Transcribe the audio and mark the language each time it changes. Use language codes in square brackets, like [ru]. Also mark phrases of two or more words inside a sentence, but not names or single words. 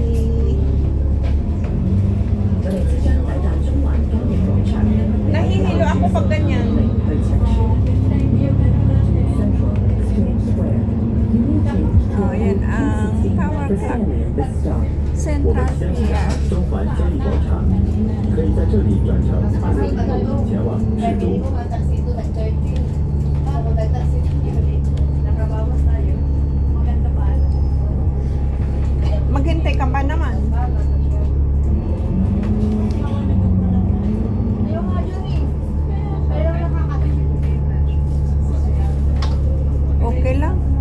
[tl] Nahihilo ako pag ganyan. Oh, yan ang Tower Clock. Central Pier. [zh] 中环交易广场，可以在这里转乘马路前往市中。 [tl] Maghintay ka ba naman? Okay lang.